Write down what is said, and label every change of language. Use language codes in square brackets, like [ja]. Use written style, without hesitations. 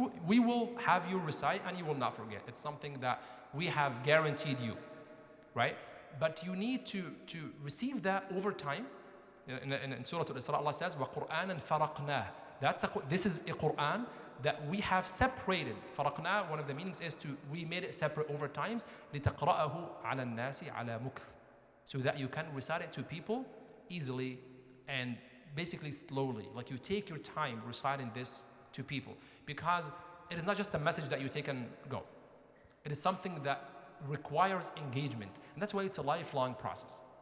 [en] We will have you recite and you will not forget. It's something that we have guaranteed you, right? But you need to receive that over time. In Surah Al-Isra, Allah says, [ar] وَقُرْآنًا فَرَقْنَاهُ. [en] This is a Quran that we have separated. فرقنا, one of the meanings is we made it separate over times. [ar] لتقرأه على الناس على مكث. [en] So that you can recite it to people easily and basically slowly. Like you take your time reciting this to people. Because it is not just a message that you take and go. It is something that requires engagement. And that's why it's a lifelong process.